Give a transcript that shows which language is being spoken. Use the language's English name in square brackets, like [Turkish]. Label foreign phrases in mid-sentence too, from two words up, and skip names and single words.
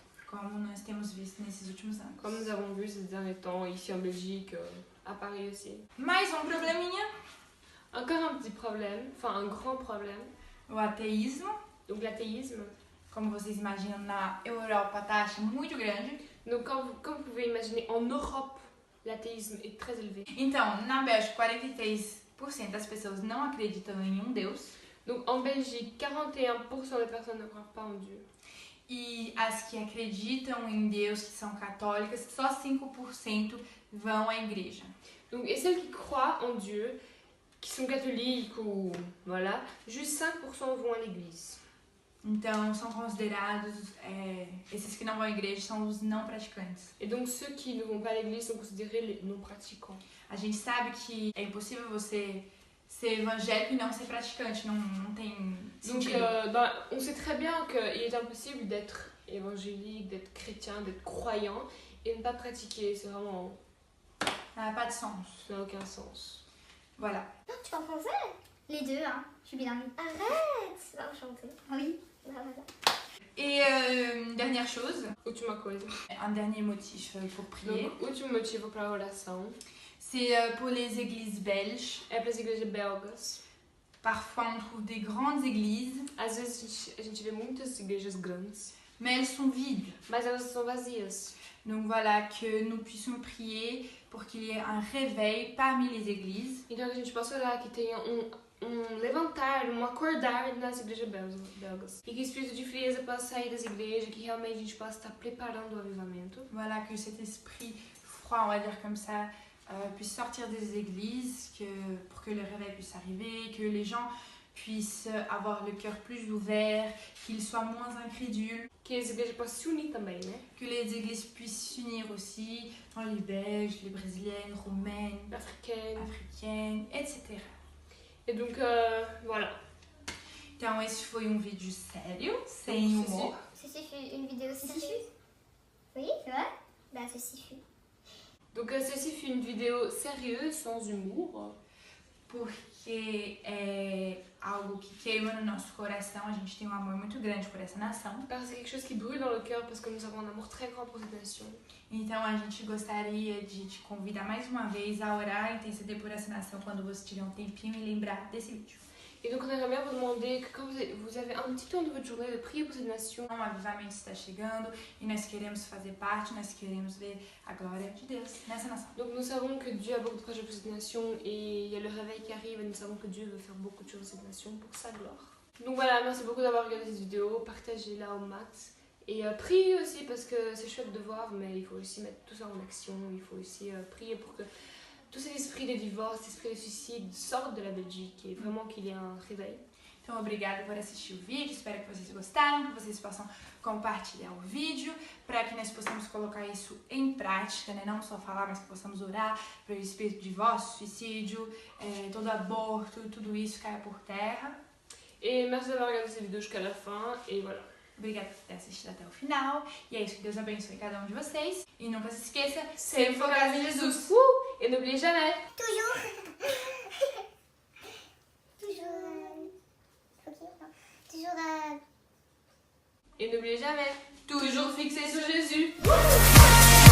[Portuguese] Como nós temos visto nesses últimos anos. [French] Comme nous avons vu ces derniers temps ici en Belgique, à Paris aussi. [Portuguese] Mais probleminha. [French] Encore un petit problème, enfin un grand problème. [Portuguese] O ateísmo. [French] Donc l'athéisme. [Portuguese] Como vocês imaginam, na Europa a taxa muito grande. [French] Donc comme vous pouvez imaginer, en Europe, l'athéisme est très élevé. [Portuguese] Então, na Bélgica, 43% das pessoas não acreditam em nenhum Deus. [French] Donc en Belgique, 41% des personnes ne croient pas en Dieu. [Portuguese] E as que acreditam em Deus, que são católicas, só 5% vão à igreja. [French] Donc, et celles qui croient en Dieu, qui sont catholiques ou voilà, juste 5% vont à l'église. [Portuguese] Então, são considerados, esses que não vão à igreja são os não praticantes. [French] Et donc, ceux qui ne vont pas à l'église sont considérés les non-pratiquants. [Portuguese] A gente sabe que é impossível você ser evangélico e não ser praticante, não tem sentido. [French] Donc, on sait très bien qu'il est impossible d'être évangélique, d'être chrétien, d'être croyant et ne pas pratiquer. C'est vraiment... Ça n'a pas de sens. Ça n'a aucun sens. Voilà. Non, tu parles français? Les deux, hein. Je suis bilingue. Arrête! Enchantée. Ah oui? Voilà. Et dernière chose, [Portuguese] Última coisa. [French] un dernier motif pour prier. Donc, [Portuguese] último motivo para a oração [French] C'est pour les églises belges. [Portuguese] é para as igrejas belgas. [French] Parfois on trouve des grandes églises, [Portuguese] Às vezes a gente vê muitas igrejas grandes, [French] mais elles sont vides. [Portuguese] mas elas são vazias. [French] Donc voilà, que nous puissions prier pour qu'il y ait un réveil parmi les églises. [Portuguese] Então a gente possa orar que tenha levantar, acordar nas igrejas belgas. E que o espírito de frieza possa sair das igrejas, que realmente a gente possa estar preparando o avivamento. [French] Voilà, que cet esprit froid, on va dire comme ça, puisse sortir des églises, pour que le réveil puisse arriver, que les gens puissent avoir le cœur plus ouvert, qu'ils soient moins incrédules. [Portuguese] Que as igrejas possam se unir também, né? [French] Que les églises puissent s'unir aussi, dans les Belges, les Brésiliennes, Roumaines, Africaines, etc. Et donc, voilà. [Portuguese] Então esse foi vídeo sério, sem humor. [French] Ceci fut une vidéo sérieuse. Oui, c'est vrai? Bah, ceci fut. Donc, ceci fut une vidéo sérieuse, sans humour. [Portuguese] Porque é algo que queima no nosso coração, a gente tem um amor muito grande por essa nação. [French] Parce que c'est quelque chose qui brûle dans le cœur, parce que nous avons un amour très grand pour cette nation. [Portuguese] Então a gente gostaria de te convidar mais uma vez a orar e interceder por essa nação quando você tiver um tempinho e lembrar desse vídeo. [French] Et donc on aimerait bien vous demander que quand vous avez un petit temps de votre journée de prier pour cette nation. [Portuguese] Um avivamento está chegando e nós queremos fazer parte, nós queremos ver a glória de Deus nessa nação. [French] Donc nous savons que Dieu a beaucoup de projets pour cette nation et il y a le réveil qui arrive et nous savons que Dieu veut faire beaucoup de choses dans cette nation pour sa gloire. Donc voilà, merci beaucoup d'avoir regardé cette vidéo, partagez-la au max. Et priez aussi parce que c'est chouette de voir, mais il faut aussi mettre tout ça en action, il faut aussi prier pour que tous ces esprits de divorce, esprits de suicide sortent de la Belgique et vraiment qu'il y ait un réveil. [Portuguese] Então, obrigada por assistir o vídeo, espero que vocês gostaram, que vocês possam compartilhar o vídeo, para que nós possamos colocar isso em prática, né? Não só falar, mas que possamos orar para o espírito de divórcio, suicídio, todo aborto, tudo isso caia por terra. [French] Et merci d'avoir regardé cette vidéo jusqu'à la fin, et voilà. [Portuguese] Obrigada por ter assistido até o final, e é isso, que Deus abençoe cada um de vocês, e nunca se esqueça, sempre focado em Jesus! [French] Et n'oubliez jamais! Toujours. Et n'oubliez jamais, Toujours fixé sur Jésus.